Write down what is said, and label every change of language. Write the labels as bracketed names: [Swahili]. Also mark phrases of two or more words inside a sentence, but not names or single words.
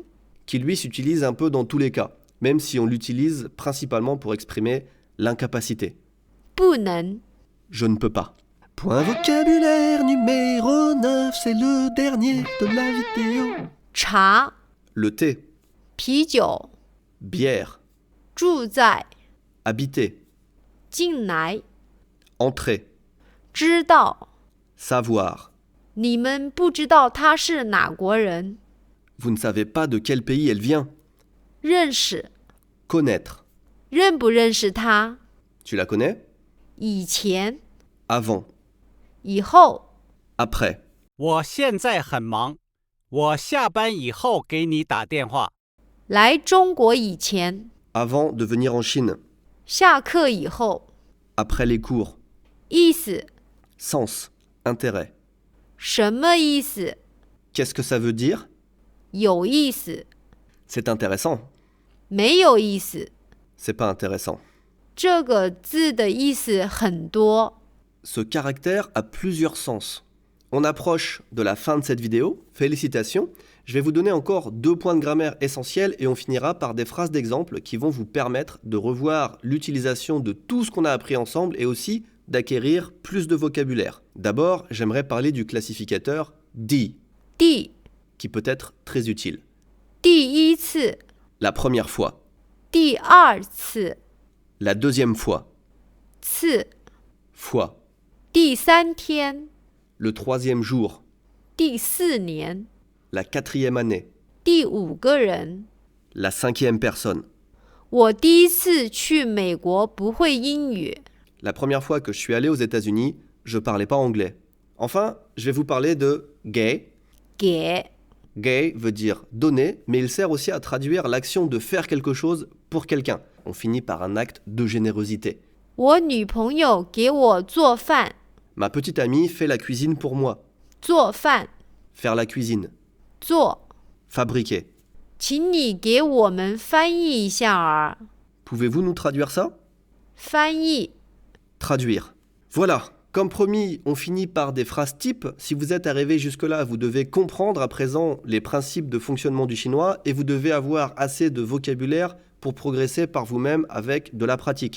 [French] qui lui s'utilise un peu dans tous les cas, même si on l'utilise principalement pour exprimer l'incapacité. [Chinese] 不能。 [French] Je ne peux pas. Point vocabulaire numéro 9, c'est le dernier de la vidéo. [Chinese] 茶、 [French] Le thé, [Chinese] 啤酒、 [French] bière, [Chinese] 住在、 [French] habiter, [Chinese] 进来、 [French] entrer, [Chinese] 知道。 [French] savoir. [Chinese] 你们不知道他是哪国人？ [French] Vous ne savez pas de quel pays elle vient. [Chinese] 认识， [French] Connaître. [Chinese] 认不认识他？ [French] Tu la connais? [Chinese] 以前、 [French] Avant, [Chinese] 以后。 [French] après. [Chinese] 我现在很忙，我下班以后给你打电话。来中国以前， [French] Avant de venir en Chine. [Chinese] 下课以后。 [French] Après les cours. [Chinese] 意思， [French] Sens, intérêt. [Chinese] 什么意思？ [French] Qu'est-ce que ça veut dire? [Chinese] 有意思， [French] C'est intéressant. [Chinese] 没有意思。 [French] C'est pas intéressant. [Chinese] 这个字的意思很多。 [French] Ce caractère a plusieurs sens. On approche de la fin de cette vidéo. Félicitations. Je vais vous donner encore 2 points de grammaire essentiels et on finira par des phrases d'exemple qui vont vous permettre de revoir l'utilisation de tout ce qu'on a appris ensemble et aussi d'acquérir plus de vocabulaire. D'abord, j'aimerais parler du classificateur di, [Chinese] 第 [French] qui peut être très utile. [Chinese] 第一次， [French] La première fois, [Chinese] 第二次， [French] la deuxième fois, [Chinese] 次， [French] fois, [Chinese] 第3天， [French] le 3e jour, [Chinese] 第4年， [French] la 4e année, [Chinese] 第5个人。 [French] la 5e personne. [Chinese] 我第一次去美国不会英语。 [French] La première fois que je suis allé aux États-Unis, je parlais pas anglais. Enfin, je vais vous parler de gay. [Chinese] 给 [French] Gay veut dire donner, mais il sert aussi à traduire l'action de faire quelque chose pour quelqu'un. On finit par un acte de générosité. [Chinese] 我女朋友给我做饭。 [French] Ma petite amie fait la cuisine pour moi. [Chinese] 做饭 [French] Faire la cuisine. [Chinese] 做， [French] Fabriquer. [Chinese] 请你给我们翻译一下儿。 [French] Pouvez-vous nous traduire ça? [Chinese] 翻译 [French] Traduire. Voilà, comme promis, on finit par des phrases types. Si vous êtes arrivé jusque-là, vous devez comprendre à présent les principes de fonctionnement du chinois et vous devez avoir assez de vocabulaire pour progresser par vous-même avec de la pratique.